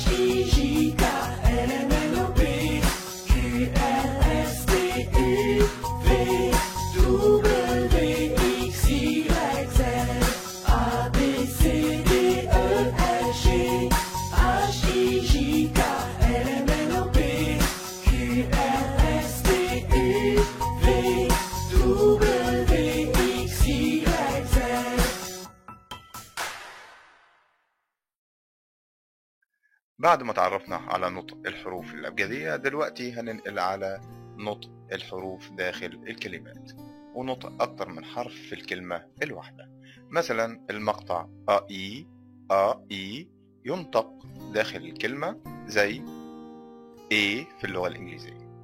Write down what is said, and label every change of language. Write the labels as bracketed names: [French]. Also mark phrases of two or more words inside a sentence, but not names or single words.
[English] I, J, K, L, M, N, O, P, Q, R, S, T, U, V, W, X, Y, Z, A, B, C, D, E, F, G, H, I, J, K, L, M, N, O, P, Q, R, S, T, U, V, W, X, Y, Z. [Arabic] بعد ما تعرفنا على نطق الحروف الأبجدية، دلوقتي هننقل على نطق الحروف داخل الكلمات، ونطق أكتر من حرف في الكلمة الواحدة. مثلا المقطع أي أي ينطق داخل الكلمة زي إيه في اللغة الإنجليزية.